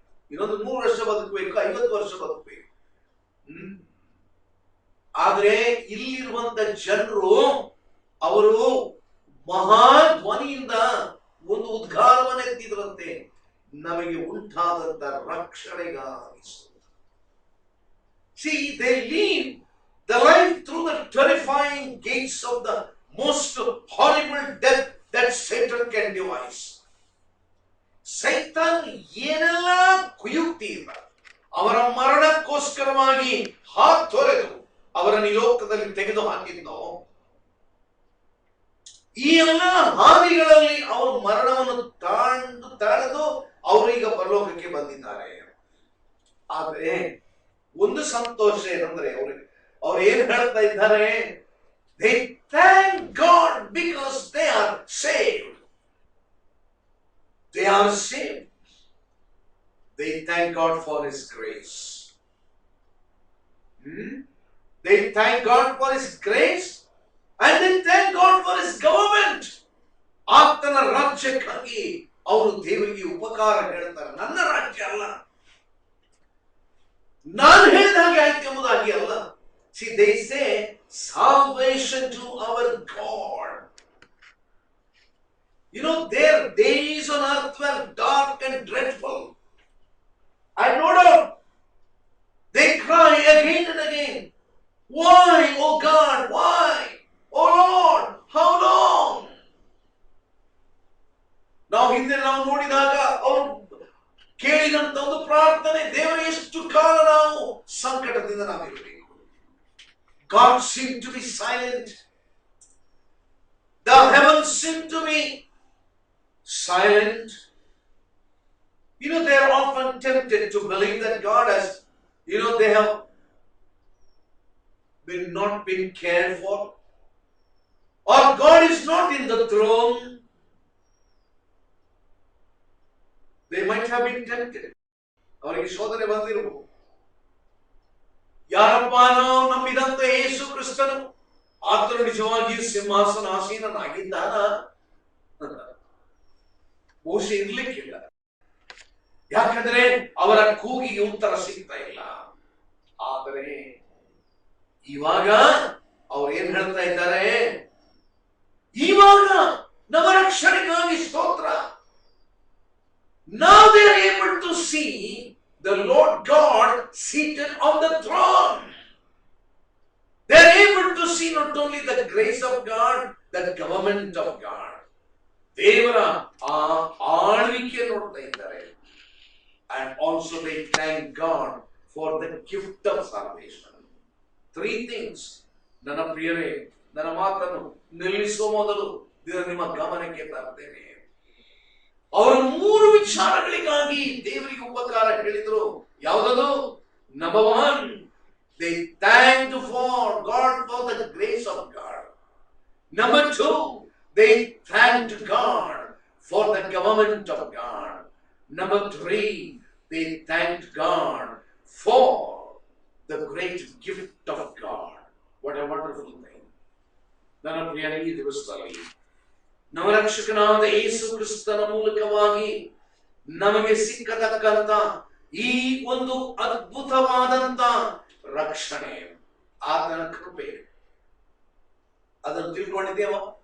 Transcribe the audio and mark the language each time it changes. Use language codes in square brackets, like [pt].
[kn] ಇನ್ನೊಂದು 100 ವರ್ಷ ಬದುಕಬೇಕು, 50 ವರ್ಷ ಬದುಕಬೇಕು. ಆದ್ರೆ ಇಲ್ಲಿರುವಂತ ಜನರು ಅವರು ಮಹಾಧ್ವನಿಯಿಂದ ಒಂದು ಉದ್ಗಾರವನ್ನು ಎತ್ತಿದ್ರಂತೆ, ನಮಗೆ ಉಂಟಾದಂತ ರಕ್ಷಣೆಗಾಗಿ. [en] See, they lead the life through the terrifying gates of the most horrible death that Satan can devise. [kn] ಸೈತಾನ್ ಏನೆಲ್ಲ ಕುಯುಕ್ತಿಯಿಂದ ಅವರ ಮರಣಕ್ಕೋಸ್ಕರವಾಗಿ ಹಾತೊರೆದು ಅವರನ್ನು ಈ ಲೋಕದಲ್ಲಿ ತೆಗೆದು ಹಾಕಿದ್ನೋ, ಈ ಎಲ್ಲ ಹಾನಿಗಳಲ್ಲಿ ಅವರು ಮರಣವನ್ನು ತಾಳದು ಅವರೀಗ ಪರಲೋಕಕ್ಕೆ ಬಂದಿದ್ದಾರೆ. ಆದ್ರೆ ಒಂದು ಸಂತೋಷ ಏನಂದ್ರೆ ಅವ್ರು ಏನ್ ಹೇಳ್ತಾ ಇದ್ದಾರೆ, [en] they thank God because they are saved. They are saved. They thank God for His grace. They thank God for His grace and they thank God for His government. [kn] ಆತನ ರಾಜ್ಯಕ್ಕಾಗಿ ಅವರು ದೇವರಿಗೆ ಉಪಕಾರ ಹೇಳ್ತಾರೆ. ನನ್ನ ರಾಜ್ಯ ಅಲ್ಲ, ನಾನು ಹೇಳಿದ ಹಾಗೆ ಆಯ್ತು ಎಂಬುದಾಗಿ ಅಲ್ಲ. [en] See, they say salvation to our God. You know, their days on earth were dark and dreadful. And no doubt, they cry again and again, why, oh God, why? Oh Lord, how long? [kn] ನಾವು ಹಿಂದೆ ನಾವು ನೋಡಿದಾಗ ಅವರು ಕೇಳಿದಂತ ಒಂದು ಪ್ರಾರ್ಥನೆ, ದೇವರೇ ಎಷ್ಟು ಕಾಲ ನಾವು ಸಂಕಟದಿಂದ ನಾವಿರಬೇಕು. [en] God seemed to be silent. The heavens seemed to be silent. You know, they are often tempted to believe that God has, they have not been cared for, or God is not in the throne. They might have been tempted. [kn] ಅವರಿಗೆ ಶೋಧನೆ ಬಂದಿರಬಹುದು. ಯಾರಪ್ಪ ನಾವು ನಂಬಿದಂತ ಯೇಸು ಕ್ರಿಸ್ತನು ಆತನು ನಿಜವಾಗಿಯೂ ಸಿಂಹಾಸನಾಸೀನನಾಗಿದ್ದಾನ? ಬಹುಶಃ ಇರ್ಲಿಕ್ಕಿಲ್ಲ. ಯಾಕಂದ್ರೆ ಅವರ ಕೂಗಿಗೆ ಉತ್ತರ ಸಿಗ್ತಾ ಇಲ್ಲ. ಆದರೆ ಇವಾಗ ಅವ್ರು ಏನ್ ಹೇಳ್ತಾ ಇದ್ದಾರೆ? ಇವಾಗ ನಮ್ಮ ರಕ್ಷಣೆಗಾಗಿ ಸ್ತೋತ್ರ. [en] Now they are able to see the Lord God seated on the throne. They are able to see not only the grace of God, the government of God. [kn] ದೇವರ ಆ ಆಳ್ವಿಕೆ ನೋಡ್ತಾ ಇದ್ದಾರೆ. [en] And also they thank God for the gift of salvation. 3 things. [kn] ನನ್ನ ಪ್ರಿಯರೇ, ನನ್ನ ಮಾತನ್ನು ನಿಲ್ಲಿಸುವ ಮೊದಲು ನಿಮ್ಮ ಗಮನಕ್ಕೆ ತರ್ತೇನೆ. ಅವರು 3 ವಿಚಾರಗಳಿಗಾಗಿ ದೇವರಿಗೆ ಉಪಕಾರ ಹೇಳಿದರು. ಯಾವುದದು? [en] Number 1, they thanked for God for the grace of God. Number 2, they thanked God for the government of God. Number 3, they thanked God for the great gift of God. What a wonderful thing. [kn] ನನ್ನ ಪ್ರಿಯರೇ, ಈ ದಿವಸದಲ್ಲಿ ನಮ್ಮ ರಕ್ಷಕನಾದ ಯೇಸು ಕ್ರಿಸ್ತನ ಮೂಲಕವಾಗಿ ನಮಗೆ ಸಿಕ್ಕತಕ್ಕಂತ ಈ ಒಂದು ಅದ್ಭುತವಾದಂತ ರಕ್ಷಣೆ, ಆತನ ಕೃಪೆ, ಅದನ್ನು ತಿಳ್ಕೊಂಡಿದ್ದೇವ?